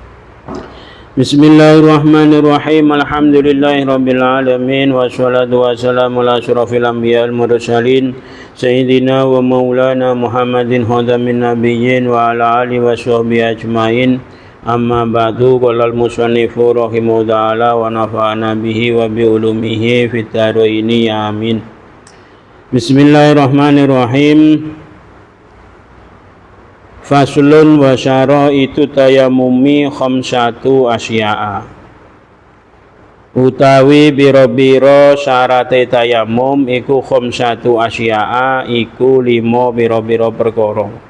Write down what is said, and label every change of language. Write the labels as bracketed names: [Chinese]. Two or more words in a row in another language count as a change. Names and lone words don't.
[Arabic] بسم الله الرحمن الرحيم الحمد لله رب العالمين والصلاة والسلام على أشرف الأنبياء والمرسلين سيدنا ومولانا محمد خاتم النبيين وعلى آله وصحبه أجمعين أما بعد. قال المصنف رحمه تعالى ونفعنا به وبعلومه في الدارين آمين. بسم الله الرحمن الرحيم. فصل وشرائط التيمم خمسة أشياء. [Javanese] Utawi biro-biro syarate tayammum iku [Arabic] خمسة أشياء, [Javanese] iku 5 biro-biro perkara.